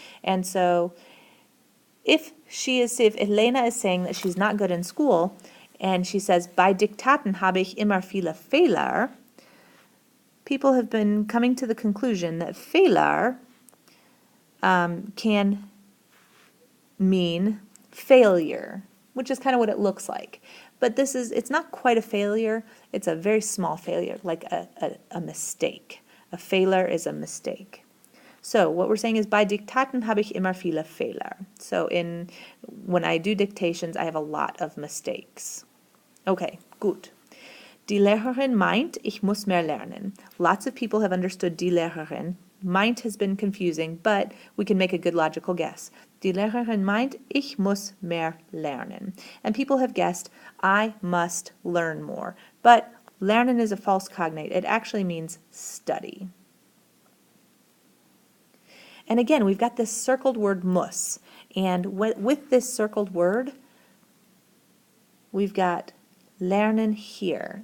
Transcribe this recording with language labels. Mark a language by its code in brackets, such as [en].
[en] And so if Elena is saying that she's not good in school, and she says, [de] bei Diktaten habe ich immer viele Fehler, [en] people have been coming to the conclusion that Fehler can mean failure, which is kind of what it looks like. But it's not quite a failure, it's a very small failure, like a mistake. A failure is a mistake. So what we're saying is, [de] bei Diktaten habe ich immer viele Fehler. [en] So when I do dictations, I have a lot of mistakes. Okay, gut. [de] Die Lehrerin meint, ich muss mehr lernen. [en] Lots of people have understood die Lehrerin. Meint has been confusing, but we can make a good logical guess. [de] Die Lehrerin meint, ich muss mehr lernen. [en] And people have guessed, I must learn more. But lernen is a false cognate. It actually means study. And again, we've got this circled word muss. And with this circled word, we've got lernen here.